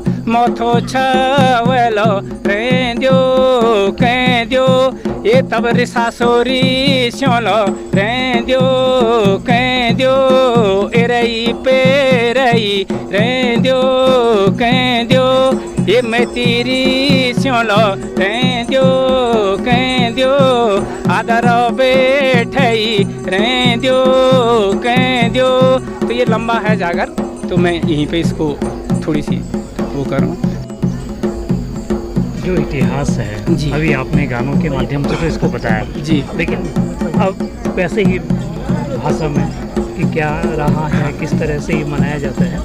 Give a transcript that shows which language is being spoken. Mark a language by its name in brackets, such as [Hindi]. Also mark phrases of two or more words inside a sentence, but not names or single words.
[Garhwali] मोथो छवलो रेंद्यो कैंद्यो ये तब रिसा सोरी श्योलो रेंद्यो कैंद्यो एरई पेरई रेंद्यो कैंद्यो ये मैं तेरी श्योलो रेंद्यो कैंद्यो आदर बैठई रेंद्यो कैंद्यो। [Hindi] तो ये लंबा है जागर, तो मैं यहीं पे इसको थोड़ी सी वो करूँ। जो इतिहास है जी। अभी आपने गानों के माध्यम से तो इसको बताया जी, लेकिन अब वैसे ही भाषा में कि क्या रहा है, किस तरह से ये मनाया जाता है?